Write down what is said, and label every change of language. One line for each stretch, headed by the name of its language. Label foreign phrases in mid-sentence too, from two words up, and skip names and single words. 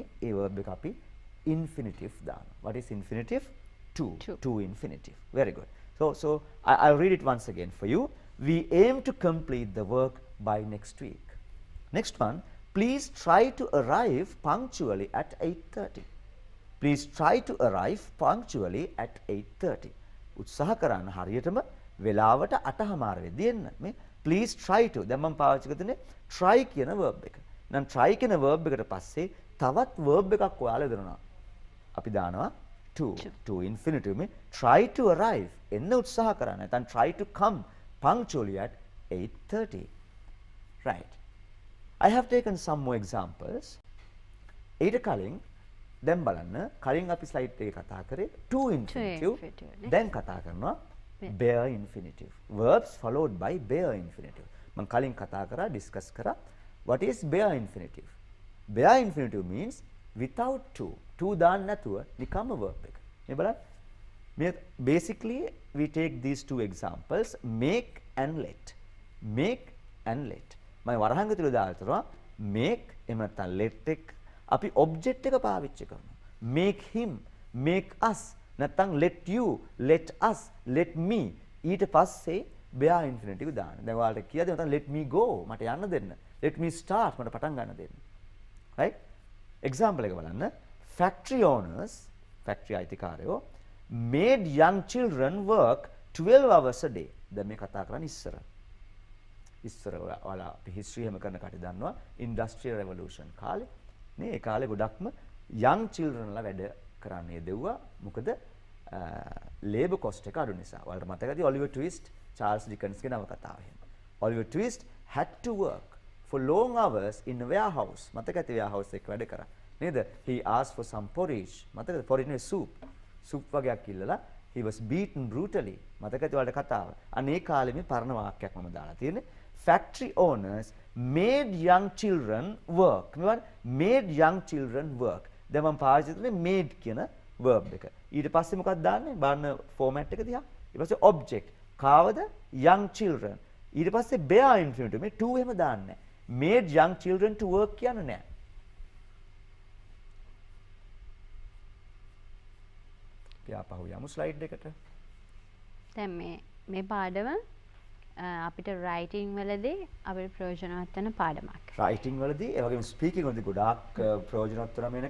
Sinhala: ඒ verb එක අපි infinitive දානවා.
English: What is infinitive? To infinitive. Very good. So I'll read it once again for you. We aim to complete the work by next week. Next one, please try to arrive punctually at 8:30. Please try to arrive punctually at 8:30.
Sinhala: උත්සාහ කරන්න හරියටම වෙලාවට 8:00 වෙද්දී එන්න. මේ
English: please try to
Sinhala: දැන් මම පාවිච්චි කරන්නේ try කියන verb එක. නම් try කියන verb එකට පස්සේ තවත් verb එකක් ඔයාලා දෙනවා. අපි දානවා
English: to infinitive
Sinhala: මේ
English: try to arrive
Sinhala: එන්න උත්සාහ කරන්න.
English: නැත්නම් try to come punctually at 8:30. Right. I have taken some more examples.
Sinhala: ඊට කලින් දැන් බලන්න කලින් අපි ස්ලයිඩ් එකේ කතා කරේ
English: to infinitive.
Sinhala: දැන් කතා කරනවා
English: bare infinitive. Verbs followed by bare infinitive.
Sinhala: මම කලින් කතා කරා discuss කරා
English: what is bare infinitive. Bare infinitive means without to.
Sinhala: To දාන්න නැතුව නිකම්ම verb එක. මේ බලන්න.
English: මේ basically we take these two examples make and let. Make and let.
Sinhala: මම වරහන් ඇතුළේ දාලා තියෙනවා make එහෙම නැත්නම් let එක අපි object එක පාවිච්චි කරනවා.
English: make him, make us නැත්නම් let you, let us, let me
Sinhala: ඊට පස්සේ
English: bare infinitive දාන්න.
Sinhala: දැන් ඔයාලට කියද නැත්නම්
English: let me go
Sinhala: මට යන්න දෙන්න.
English: let me start
Sinhala: මට පටන් ගන්න දෙන්න. right? example එක බලන්න.
English: factory owners, factory අයිතිකාරයෝ made young children work 12 hours a day.
Sinhala: දැන් මේ කතා කරන්නේ ඉස්සර ඔයාලා අපි history හැම කරන කටි දන්නවා
English: industrial revolution
Sinhala: කාලේ නේ ඒ කාලේ ගොඩක්ම
English: young children
Sinhala: ලා වැඩ කරන්නේ දෙව්වා මොකද
English: labor cost
Sinhala: එක අඩු නිසා. ඔයාලට මතකද Oliver Twist, Charles Dickens ගේ නවකතාව එහෙම.
English: Oliver Twist had to work for long hours in a warehouse.
Sinhala: මතකද warehouse එක වැඩ කරා නේද?
English: He asked for some porridge. මතකද porridge නේ soup
Sinhala: වගේක් ඉල්ලලා
English: he was beaten brutally.
Sinhala: මතකද ඔයාලට කතාව. අනේ කාලේ මේ පරණ වාක්‍යයක් මම දාලා තියෙන්නේ.
English: Factory owners made young children work. made young children work.
Sinhala: දැන් මම පාවිච්චි කරන්නේ made කියන verb එක. ඊට පස්සේ මොකක්ද දාන්නේ? බලන්න format එක දිහා. ඊට පස්සේ object. කාවද?
English: young children.
Sinhala: ඊට පස්සේ
English: bare infinitive.
Sinhala: මේ to එහෙම දාන්නේ නැහැ.
English: made young children to work
Sinhala: කියන්නේ නැහැ. අපි ආපහු යමු slide එකට. දැන් මේ පාඩම අපිට writing වලදී අපිට ප්‍රයෝජනවත් වෙන පාඩමක්. writing වලදී ඒ වගේම speaking වලදී ගොඩාක් ප්‍රයෝජනවත් වෙන මේනක.